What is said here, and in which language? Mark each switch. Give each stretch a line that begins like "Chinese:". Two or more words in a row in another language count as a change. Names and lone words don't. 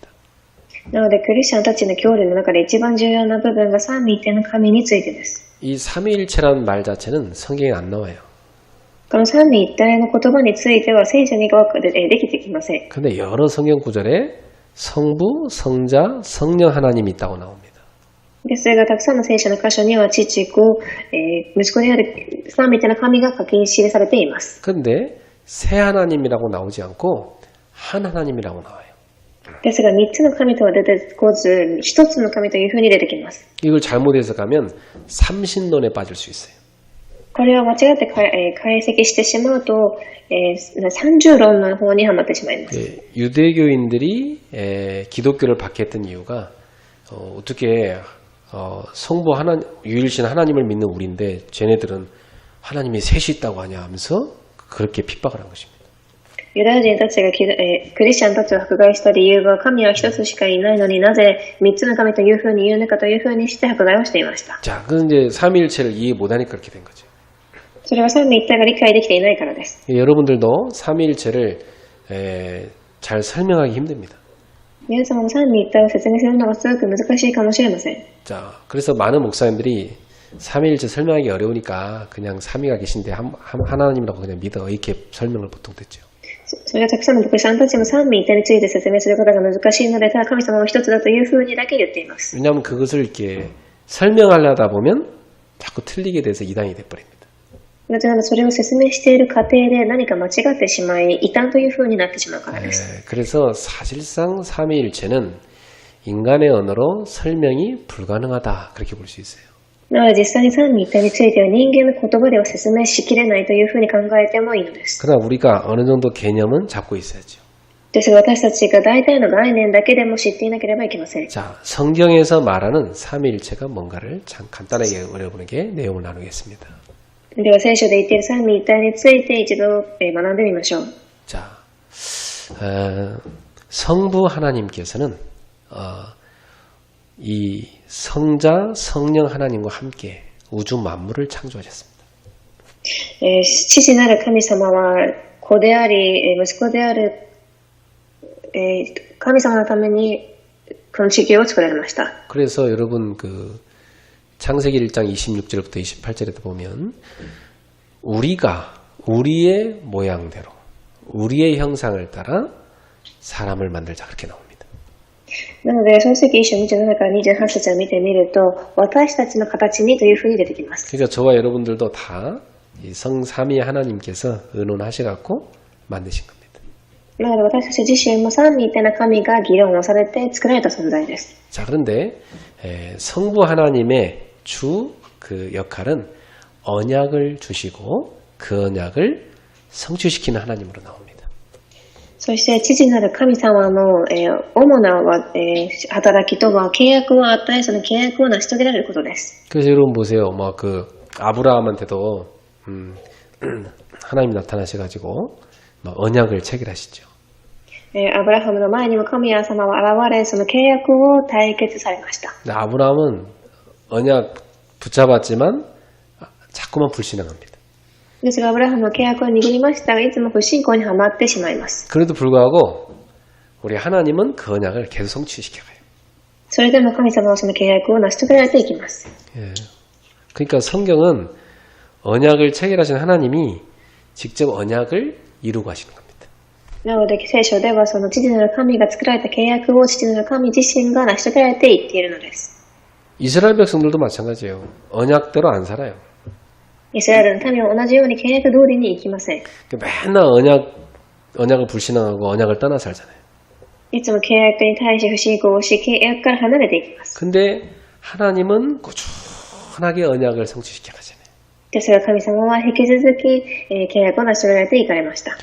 Japanese: なのでクリスチャンたちの教理の中で一番重要な部分が三位一体の神についてです。
Korean: 이 삼위일체라는 말 자체는 성경에 안 나와요.
Japanese: この三位一体の言葉については聖書にできてきません。
Korean: 근데 여러 성경 구절에 성부, 성자, 성령 하나님이 있다고 나옵니다.
Japanese: ですがたくさんの聖書の箇所には父子、息子である三位一体の神が書き記されています。
Korean: 근데 세 하나님이라고 나오지 않고 한 하나님이라고 나와요.
Japanese: ですが3つの神とは出てこず、1つの神というふうに出てきます。
Korean: 이걸 잘못 해석하면 삼신론에 빠질 수 있어요.
Japanese: これを間違って解析してしまうと、三重論の方にはまってしまいます。
Korean: 유대교인들이 기독교를 박해했던 이유가 어떻게 성부 하나님, 유일신 하나님을 믿는 우리인데 쟤네들은 하나님이 셋이 있다고 하냐 하면서 그렇게 핍박을 한 것입니다.
Japanese: ユダヤ人たちがクリスチャンたちを迫害した理由は、神は一つしかいないのになぜ三つの神というふうに言うのかというふうにして迫害をしていました。
Korean: 자, 그건 이제 삼위일체를 이해 못하니까 그렇게 된 거죠.
Japanese: それは三位一体が理解できていないからです。
Korean: 여러분들도 삼위일체를 잘 설명하기 힘듭니다.
Japanese: 皆様も三位一体を説明するのがすごく難しいかもしれません。
Korean: 자, 그래서 많은 목사님들이 삼위일체 설명하기 어려우니까 그냥 삼위가 계신데 하나님이라고 그냥 믿어 이렇게 설명을 보통 듣죠.
Japanese: それはたくさんの牧師さんたちも三位一体について説明することが難しいので、ただ神様は一つだというふうにだけ言っています。
Korean: 왜냐하면 그것을 이렇게 설명하려다 보면 자꾸 틀리게 돼서 이단이 돼버립니다.
Japanese: なぜならそれを説明している過程で何か間違ってしまい異端というふうになってしまうからです。
Korean: 그래서 사실상 삼위일체는 인간의 언어로 설명이 불가능하다 그렇게 볼 수 있어요.
Japanese: なので実際に三位一体については人間の言葉では説明しきれないというふうに考えてもいいのです。
Korean: 그러나 우리가 어느 정도 개념은 잡고 있어야죠.
Japanese: ですが私たちが大体の概念だけでも知っていなければいけません。
Korean: 자, 성경에서 말하는 삼위일체가 뭔가를 참 간단하게 여러분에게 내용을 나누겠습니다.
Japanese: では聖書で言っている三位一体について一度学んでみましょう。
Korean: 자, 성부 하나님께서는 이 성자, 성령 하나님과 함께 우주 만물을 창조하셨습니다.
Japanese: 父なる神様は子であり息子である神様のためにこの地球を作られました。
Korean: 그래서 여러분 그 창세기 1장 26절부터 28절에 보면 우리가 우리의 모양대로 우리의 형상을 따라 사람을 만들자 그렇게 나옵니다.
Japanese: なので創世記1章27から28節を見てみると私たちの形にというふうに出てきます。
Korean: 그러니까 저와 여러분들도 다 이 성삼위 하나님께서 의논하셔갖고 만드신 겁니다.
Japanese: なので私たち自身も三位一体の神が議論をされて作られた存在です。
Korean: 자, 그런데 성부 하나님의 주 그 역할은 언약을 주시고 그 언약을 성취시키는 하나님으로 나옵니다.
Japanese: そして父なる神様の主な働きとは契約を与えその契約を成し遂げられることです。
Korean: 그래서 여러분 보세요. 뭐 그 아브라함한테도 하나님이 나타나셔가지고 언약을 체결하시죠.
Japanese: アブラハムの前にも神様は現れその契約を締結されました。
Korean: 아브라함은 언약 붙잡았지만 자꾸만 불신앙합니다.
Japanese: ですがアブラハムの契約を握りましたがいつも不信仰にはまってしまいます。
Korean: 그래도 불구하고 우리 하나님은 그 언약을 계속 성취시켜가요.
Japanese: それでも神様はその契約を成し遂げられていきます。
Korean: 예. 그러니까 성경은 언약을 체결하신 하나님이 직접 언약을 이루고 하시는 겁니다.
Japanese: なので聖書ではその父なる神が作られた契約を父なる神自身が成し遂げられていっているのです。
Korean: 이스라엘 백성들도 마찬가지예요. 언약대로 안 살아요.
Japanese: イスラエルの民は同じように契約通りに生きません。
Korean: 맨날 언약을 불신앙하고 언약을 떠나 살잖아요.
Japanese: いつも契約に対し不信仰をし契約から離れていきます。
Korean: 근데 하나님은 꾸준하게 언약을 성취시켜 가잖아요.
Japanese: ですが神様は引き続き契約を成し遂げられていかれました。